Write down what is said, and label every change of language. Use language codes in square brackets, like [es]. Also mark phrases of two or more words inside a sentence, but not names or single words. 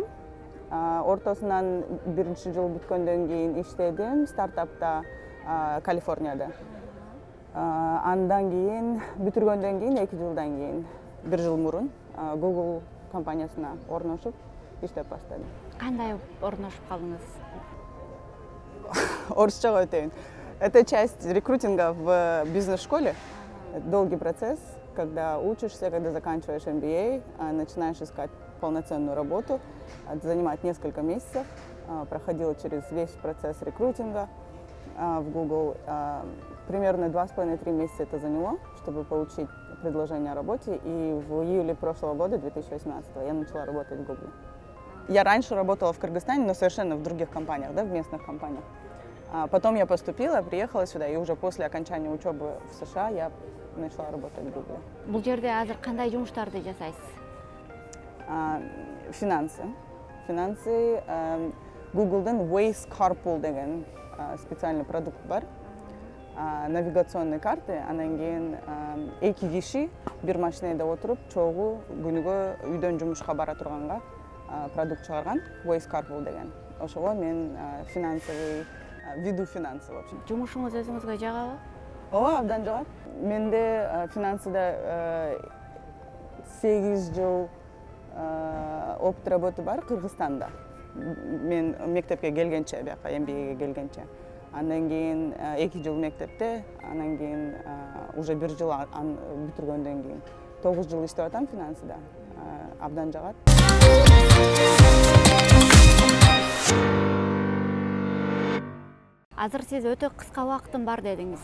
[ky] Ортосунан биринчи жыл бүткөндөн кийин иштедим стартапта Калифорнияда. Андан кийин бүтүргөндөн кийин 2 жылдан кийин 1 жыл мурун Google компаниясына орношуп иштеп баштадым. Кандай орношуп калдыңыз? Орусчага өтөйүн. [ru] Это часть рекрутинга в бизнес-школе. Долгий процесс, когда учишься, когда заканчиваешь MBA, начинаешь искать полноценную работу. Это занимает несколько месяцев. Проходила через весь процесс рекрутинга в Google. Примерно 2,5-3 месяца это заняло, чтобы получить предложение о работе. И в июле прошлого года, 2018, я начала работать в Google. Я раньше работала в Кыргызстане, но совершенно в других компаниях, да, в местных компаниях. Потом я поступила, приехала сюда, и уже после окончания учебы в США я начала работать в Google. [ky] Бул жерде азыр кандай жумуштарды жасайсыз? Финансы. Google'дын Waze Carpool деген [ru] специальный продукт [ky] бар. [ru] Навигационный карты, [ky] анан кийин 2 киши бир машинада отуруп, чогуу күнүгө үйдөн жумушка бара турганга продукт чыгарган Waze Carpool деген. Ошого мен [ru] финансовый веду финансы, в общем. [ky] Жумушуңуз өзүңүзгө жагабы? Ооба, абдан жагат. Менде финансыда 8 жыл [ru] опыт работы [ky] бар Кыргызстанда. Мен мектепке келгенче, бияка MBA'ге келгенче. Андан кийин 2 жыл мектепте, андан кийин уже 1 жыл бүтүргөндөн кийин 9 жыл иштеп атам финансыда. Абдан жагат. Азыр сиз өтө кыска убакытым бар дедиңиз.